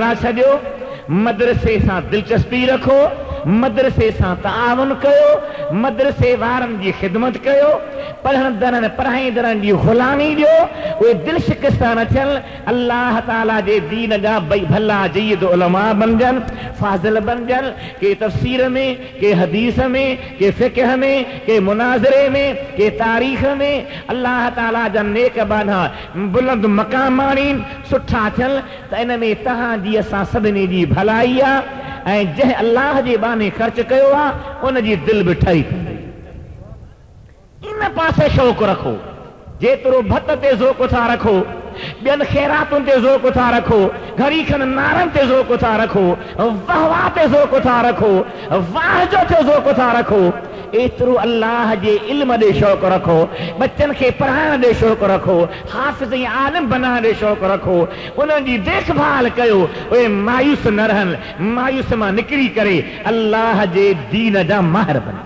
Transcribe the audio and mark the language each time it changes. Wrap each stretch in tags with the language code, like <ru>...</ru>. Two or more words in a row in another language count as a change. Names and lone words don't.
<sd>लाइ छॾियो, मदरसे सां दिलचस्पी रखो, मदरसे सां ताउन कयो, मदरसे वारनि जी ख़िदमत कयो, पढ़ंदड़नि पढ़ाईंदड़नि जी ग़ुलामी ॾियो, उहे दिलि शिकस्त न थियनि, अल्लाह ताला जे दीन जा भई भला जय्यद उलमा बणजनि, फाज़िल बणजनि, के तफ़सीर में, के हदीस में, के फ़िक़ह में, के मुनाज़रे में, के तारीख़ में, अल्लाह ताला जा नेक बाना बुलंद मक़ाम आणीनि, सुठा थियनि। त इन में तव्हांजी असां सभिनी जी भलाई आहे ऐं जंहिं अल्लाह जे बाने ख़र्च कयो आहे उन जी दिलि बि ठही पई। इन पासे शौक़ रखो, जेतिरो भत ते ज़ोक़ था रखो, ॿियनि ख़ैरातुनि ते ज़ोक़ था रखो, घड़ी खनि नारनि ते ज़ोक़ था रखो, वाह वाह ते ज़ोक़ था रखो, वाह जो ते ज़ोक़ था रखो, एतिरो अल्लाह जे इल्म ॾे शौक़ रखो, बच्चनि खे पढ़ाइण ॾे शौक़ रखो, हाफ़िज़ ऐं आलिम बनाइण ॾे शौक़ रखो, उन्हनि जी देखभाल कयो, उहे मायूस न रहनि, मायूस मां निकिरी करे अल्लाह जे दीन जा माहिर बणजनि।</sd>